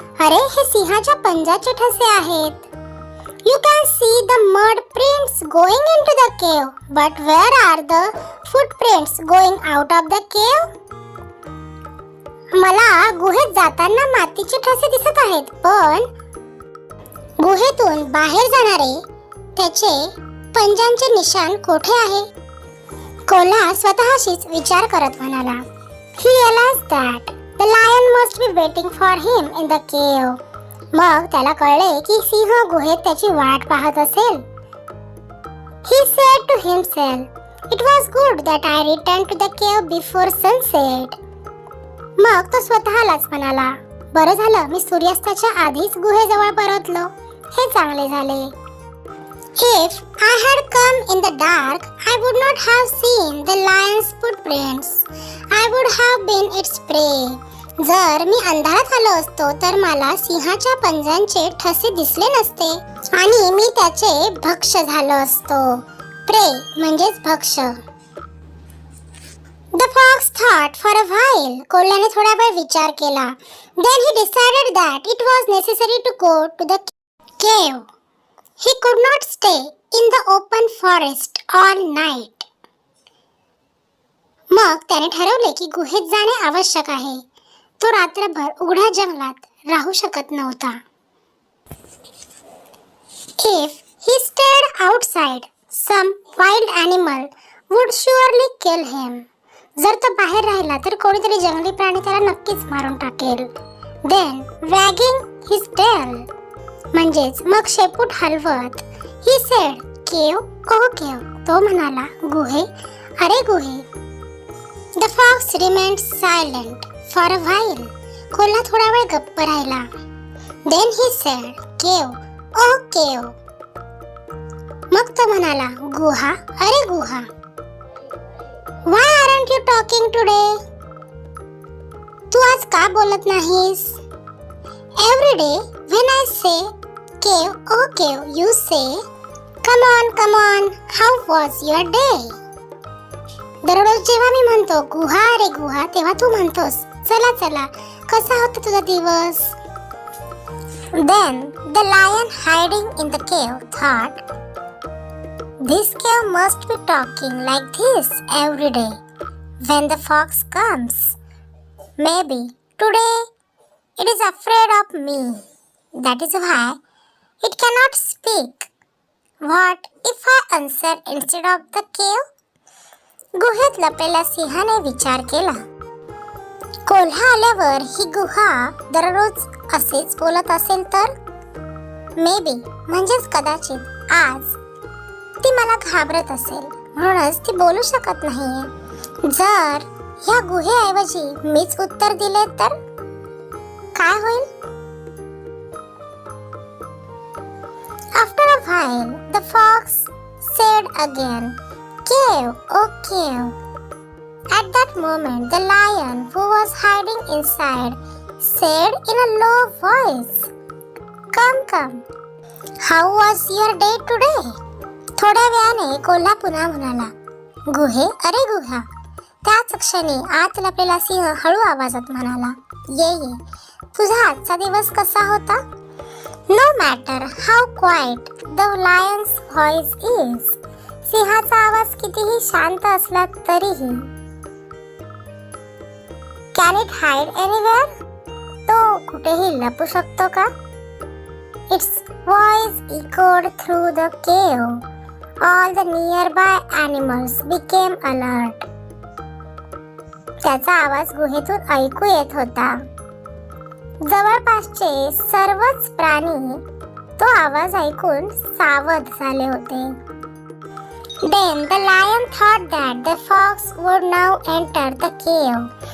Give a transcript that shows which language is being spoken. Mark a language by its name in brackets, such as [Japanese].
[Marathi] अरे, हे सिंहाच्या पंजाचे ठसे आहेत. [English] You can see the mud prints going into the cave, but where are the footprints going out of the cave? [Marathi] मला गुहेत जाताना मातीचे ठसे दिसत आहेत, पण गुहेतून बाहेर जाणारे त्याचे पंजांचे निशाण कोठे आहे? कोल्हा स्वतःशीच विचार करत म्हणाला. [English] He realized that the lion must be waiting for him in the cave. [Marathi] मग त्याला कळले की सिंह गुहेत त्याची वाट पाहत असेल. [English] He said to himself, "It was good that I returned to the cave before sunset." [Marathi] मग तो स्वतःलाच म्हणाला, बरं झालं मी सूर्यास्ताच्या आधीच गुहेजवळ परतलो. हे चांगले झाले. [English] If I had come in the dark, I would not have seen the lion's footprints. I would have been its prey. [Marathi] जर मी अंधारात आलो असतो तर मला सिंहाच्या पंजांचे ठसे दिसले नसते आणि मी त्याचे भक्ष्य झालो असतो. प्रे म्हणजेच भक्ष्य. [English] The fox thought thought for a while. [Marathi] कोल्ह्याने थोडा वेळ विचार केला. [English] Then he decided that it was necessary to go to the cave. He could not stay in the open forest all night. [Marathi] मग त्याने ठरवले की गुहेत जाणे आवश्यक आहे. तो रात्रभर उघड्या जंगलात राहू शकत नव्हता. [English] If he stayed outside, some wild animal would surely kill him. [Marathi] जर तो बाहेर राहिला तर कोणीतरी जंगली प्राणी त्याला नक्कीच मारून टाकेल. [English] Then, wagging his tail, [Marathi] म्हणजेच मग शेपूट हलवत, [English] he said, "Cave, oh cave." [Marathi] तो म्हणाला, गुहे, अरे गुहे. [English] The fox remained silent for a while. [Marathi] कोल्हा थोडा वेळ गप्प राहिला. [English] Then he said, "Cave, oh cave." [Marathi] मग तो म्हणाला, गुहा, अरे गुहा. [English] Why aren't you talking today? [Marathi] तू आज का बोलत नाहीस? [English] Every day when I say cave, oh cave, you say, come on, how was your day? [Marathi] दररोज जेव्हा मी म्हणतो गुहा रे गुहा, तेव्हा तू म्हणतोस चला चला, कसा होता तुझा दिवस? [English] Then the lion hiding in the cave thought, this cave must be talking like this every day when the fox comes. Maybe today it is afraid of me. That is why it cannot speak. What if I answer instead of the cave? [Marathi] गुहेत लपलेल्या सिंहाने विचार केला. कोल्हा आल्यावर ही गुहा दररोज असेच बोलत असेल तर? Maybe म्हणजेच कदाचित आज ती मला घाबरत असेल, म्हणूनच ती बोलू शकत नाहीये. जर ह्या गुहेऐवजी मीच उत्तर दिले तर काय होईल? [English] After a while, the fox said again, "Cave, oh cave." At that moment, the lion, who was hiding inside, said in a low voice, "Come. How was your day today?" [Marathi] थोड्या वेळाने कोल्हा पुन्हा म्हणाला, गुहे, अरे गुहा. त्याच क्षणी आत लपलेला सिंह हळू आवाजात म्हणाला, ये, तुझा आजचा दिवस कसा होता? [English] No matter how quiet the lion's voice is, [Marathi] सिंहाचा आवाज कितीही शांत असला तरीही, [English] can it hide anywhere? [Marathi] तो कुठेही लपू शकतो का? [English] Its voice echoed through the cave. All the nearby animals became alert. [Marathi] त्याचा आवाज गुहेतून ऐकू येत होता. जवळपासचे सर्वच प्राणी तो आवाज ऐकून सावध झाले होते. [English] Then the lion thought that the fox would now enter the cave.